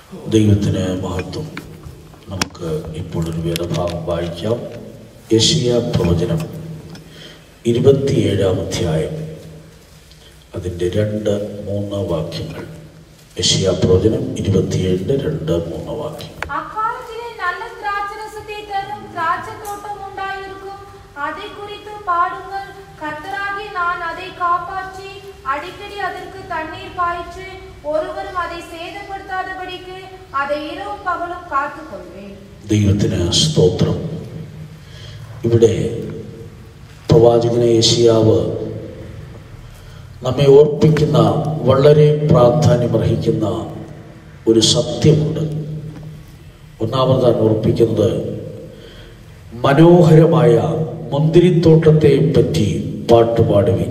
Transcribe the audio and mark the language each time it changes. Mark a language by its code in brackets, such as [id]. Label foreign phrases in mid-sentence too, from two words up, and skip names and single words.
[ml] ദൈവത്തിന് മഹത്വം. നമുക്ക് ഇപ്പോൾ ഒരു വേദഭാഗം വായിക്കാം. യെശയ്യാ പ്രവചനം 27-ാം അധ്യായം, അതിൻ്റെ 2-3 വാക്യങ്ങൾ. യെശയ്യാ പ്രവചനം 27-ന്റെ 2-3 വാക്യം. അക്കാലത്തിലെ നല്ല ദ്രാക്ഷരസത്തെ തരും [ta] திராட்சைத்தோட்டம் உண்டாயிருக்கும், அதை குறித்து பாடுங்கள். கர்த்தராகிய நான் அதை காப்பாற்றி அடிக்கடி அதற்கு தண்ணீர் பாய்ச்சி ஒருவரும் அதை சேதப்படுத்தாதபடிக்கு அதை இரவும் [ml] പകലും കാത്തുകൊള്ളുവേൻ. ദൈവത്തിന് സ്തോത്രം. ഇവിടെ പ്രവാചകനെ യെശയ്യാവ് നമ്മെ ഓർപ്പിക്കുന്ന വളരെ പ്രാധാന്യമർഹിക്കുന്ന ഒരു സത്യമുണ്ട്. ഒന്നാമതാണ് ഓർപ്പിക്കുന്നത്, മനോഹരമായ മുന്തിരിത്തോട്ടത്തെ പറ്റി പാട്ടുപാടുവിൻ.